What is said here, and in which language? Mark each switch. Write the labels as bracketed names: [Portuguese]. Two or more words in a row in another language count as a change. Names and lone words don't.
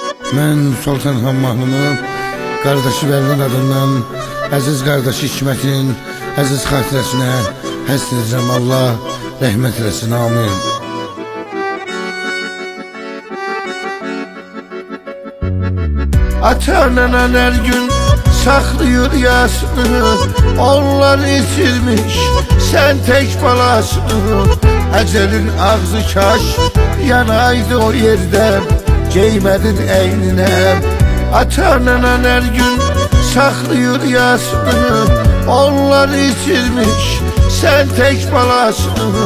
[Azerbaijani] Mən Sultan Han mahnını qardaşı Vəlin adından əziz qardaşı Hikmətin əziz xatirəsinə həsr edirəm. Allah rəhmət eləsin, amin. [Turkish] Ata-anan her gün saklıyor yasını, onlar itirmiş sen tek balasını. Ecelin ağzı kaş yanaydı o yerde, giymedin eynine. Ata-anan her gün saklıyor yasını, onlar itirmiş sen tek balasını.